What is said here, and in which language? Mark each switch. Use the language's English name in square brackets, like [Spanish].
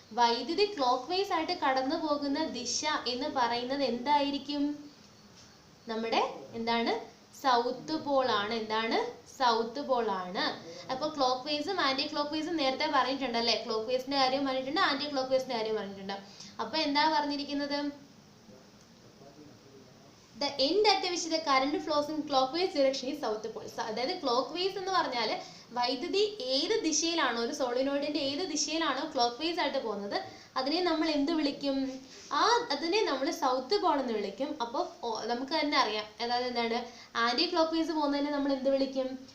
[Malayalam] വൈദ്യുതി clock vice ആയിട്ട് കടന്നു പോകുന്ന ദിശ എന്ന് പറയുന്നത് എന്തായിരിക്കും? നമ്മുടെ എന്താണ്? സൗത്ത് പോൾ ആണ്. എന്താണ്? സൗത്ത് പോൾ ആണ്. അപ്പോൾ ക്ലോക്ക് വൈസും ആന്റി ക്ലോക്ക് വൈസും നേരത്തെ പറഞ്ഞിട്ടുണ്ട് അല്ലേ? ക്ലോക്ക് വൈസിന്റെ കാര്യം പറഞ്ഞിട്ടുണ്ട്, ആന്റി ക്ലോക്ക് വൈസിന്റെ കാര്യം പറഞ്ഞിട്ടുണ്ട്. അപ്പോൾ എന്താ പറഞ്ഞിരിക്കുന്നത്? [English] the end at which the current flows in clockwise direction is south pole. [Malayalam] അതായത് clockwise എന്ന് പറഞ്ഞാൽ വൈദ്യുതി ഏത് ദിശയിലാണോ, ഒരു സോളിനോയിഡിന്റെ ഏത് ദിശയിലാണോ ക്ലോക്ക് ആയിട്ട് പോകുന്നത് അതിനെ നമ്മൾ എന്ത് വിളിക്കും? അതിനെ നമ്മൾ സൗത്ത് പോൾ എന്ന് വിളിക്കും. അപ്പോൾ നമുക്ക് തന്നെ അറിയാം, അതായത് എന്താണ്, ആന്റി ക്ലോക്ക് വൈസ് പോകുന്നതിനെ നമ്മൾ എന്ത് വിളിക്കും?